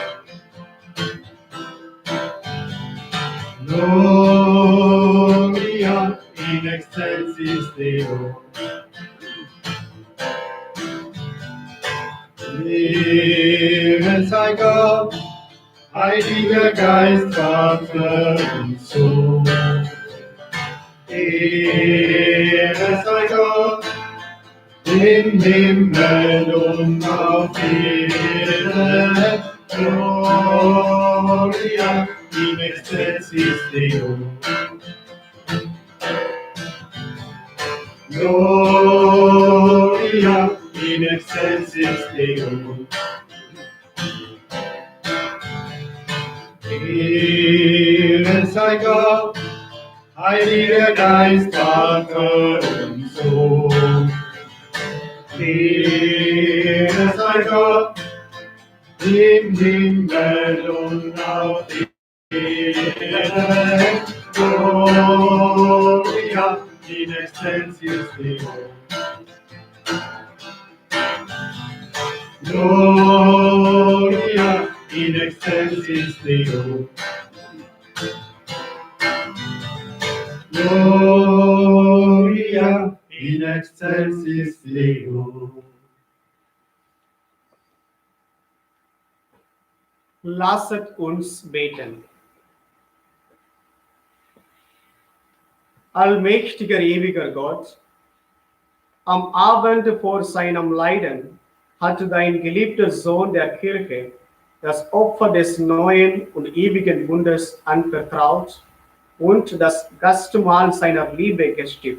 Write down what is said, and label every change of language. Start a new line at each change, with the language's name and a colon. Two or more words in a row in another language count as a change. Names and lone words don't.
Latin: Gloria in excelsis Deo.
German: Ehre sei Gott, heiliger Geist, Vater und Sohn. Ehre sei Gott, im Himmel und auf Erden.
Latin: Gloria in excelsis Deo. Gloria in excelsis Deo. Ehre sei Gott, heiliger Geist, Vater und Sohn. Ehre sei Gott, im Himmel und auf Erden. Gloria in excelsis Deo. Gloria in excelsis Deo. Gloria in excelsis Deo.
German: Lasset uns beten. Allmächtiger, ewiger Gott, am Abend vor seinem Leiden hat dein geliebter Sohn der Kirche das Opfer des neuen und ewigen Bundes anvertraut und das Gastmahl seiner Liebe gestiftet.